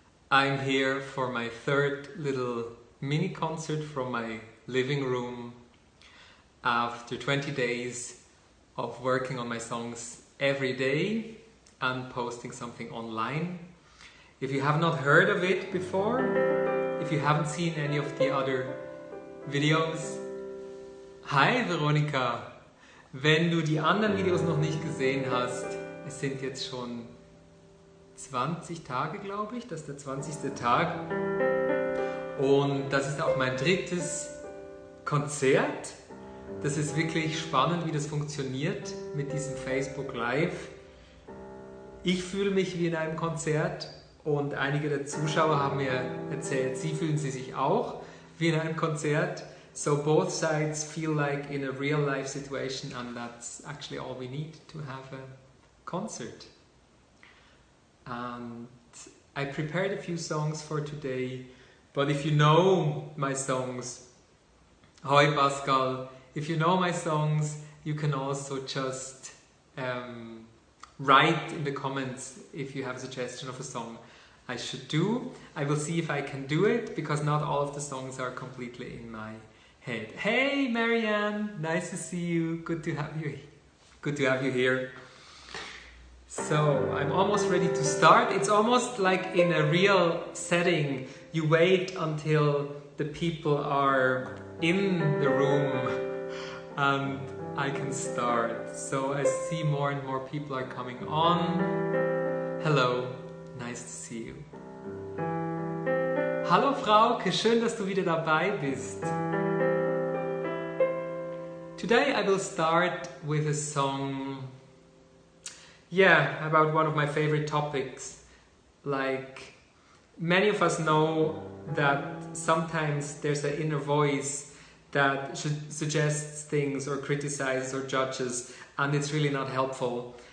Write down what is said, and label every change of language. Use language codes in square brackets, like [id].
[en] I'm here for my third little mini concert from my living room after 20 days of working on my songs every day and posting something online. If you have not heard of it before, if you haven't seen any of the other videos, hi Veronika! [de] Wenn du die anderen Videos noch nicht gesehen hast, es sind jetzt schon 20 Tage, glaube ich, das ist der 20. Tag und das ist auch mein drittes Konzert. Das ist wirklich spannend, wie das funktioniert mit diesem Facebook Live. Ich fühle mich wie in einem Konzert und einige der Zuschauer haben mir erzählt, sie fühlen sich auch wie in einem Konzert. [en] So both sides feel like in a real life situation, and that's actually all we need to have a concert. And I prepared a few songs for today, but if you know my songs, hi Pascal, if you know my songs, you can also just write in the comments if you have a suggestion of a song I should do. I will see if I can do it, because not all of the songs are completely in my head. Hey Marianne, nice to see you. Good to have you. Good to have you here. So I'm almost ready to start. It's almost like in a real setting. You wait until the people are in the room and I can start. So I see more and more people are coming on. Hello, nice to see you. [de] Hallo Frauke, schön, dass du wieder dabei bist. [en] Today I will start with a song, about one of my favorite topics. Like, many of us know that sometimes there's an inner voice that suggests things or criticizes or judges, and it's really not helpful.